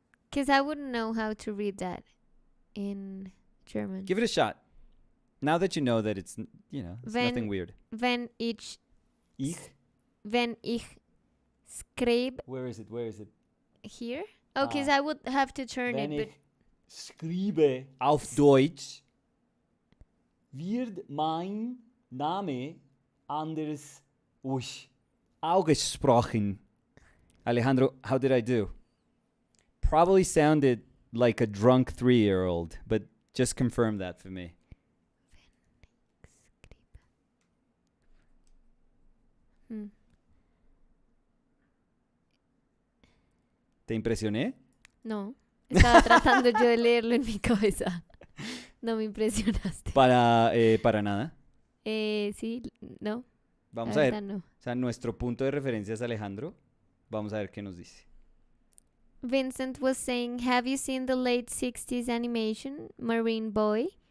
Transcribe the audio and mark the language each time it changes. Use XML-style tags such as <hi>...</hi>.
<en>Because I wouldn't know how to read that in German. Give it a shot. Now that you know that it's nothing weird.</en> <de>Wenn ich Ich? wenn ich schreibe</de> <en>Where is it? here? Oh, because I would have to turn</en> <de>Wenn</de> <en>it,</en> <de>ich schreibe auf Deutsch, wird mein Name anders ausgesprochen.</de> <en>Alejandro, how did I do? Probably sounded like a drunk 3-year-old, but just confirm that for me. but</en> <es>¿Te impresioné? no. Estaba tratando yo de leerlo en mi cabeza. No me impresionaste. Para nada. Sí, no. Vamos la a ver. verdad no. O sea, nuestro punto de referencia es Alejandro. Vamos a ver qué nos dice.</es> <en>Vincent was saying, have you seen the late 60s animation, Marine Boy?</en>